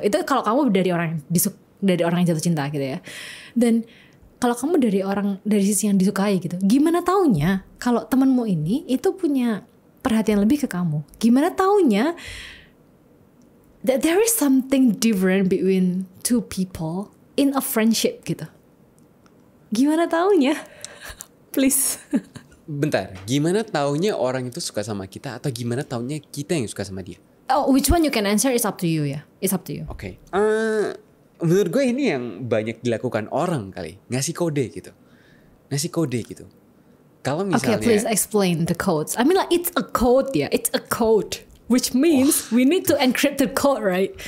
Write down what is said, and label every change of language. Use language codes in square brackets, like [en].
[id] Itu kalau kamu dari orang yang jatuh cinta gitu ya. Dan kalau kamu dari sisi yang disukai gitu, gimana taunya kalau temanmu ini itu punya perhatian lebih ke kamu? Gimana taunya [en] that there is something different between two people in a friendship gitu? [id] Gimana taunya? Please. Bentar, gimana taunya orang itu suka sama kita atau gimana taunya kita yang suka sama dia? [en] Oh, which one you can answer is up to you ya. It's up to you. [id] Oke. Menurut gue ini yang banyak dilakukan orang kali, ngasih kode gitu. Kalau misalnya, [en] okay, please explain the codes. I mean like it's a code ya, it's a code. Which means we need to encrypt the code, right?